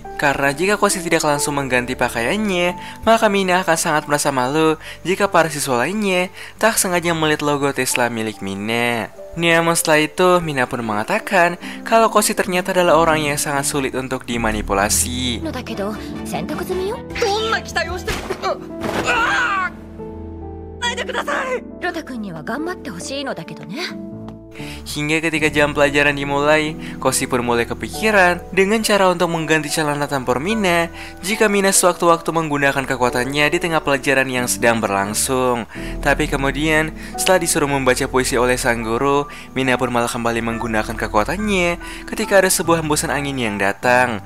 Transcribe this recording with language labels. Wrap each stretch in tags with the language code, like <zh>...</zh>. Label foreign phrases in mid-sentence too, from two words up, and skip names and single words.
<id>Karena jika Koshi tidak langsung mengganti pakaiannya, maka Mina akan sangat merasa malu jika para siswa lainnya tak sengaja melihat logo Tesla milik Mina. Namun setelah itu, Mina pun mengatakan kalau Koshi ternyata adalah orang yang sangat sulit untuk dimanipulasi.</id> <ja>のだけど洗濯済みよ。どんな期待をして。ないでください。ロタ君には頑張ってほしいのだけどね。</ja> <id>Hingga ketika jam pelajaran dimulai, Koshi pun mulai kepikiran dengan cara untuk mengganti celana tempur Mina jika Mina sewaktu-waktu menggunakan kekuatannya di tengah pelajaran yang sedang berlangsung. Tapi kemudian, setelah disuruh membaca puisi oleh sang guru, Mina pun malah kembali menggunakan kekuatannya ketika ada sebuah hembusan angin yang datang.</id>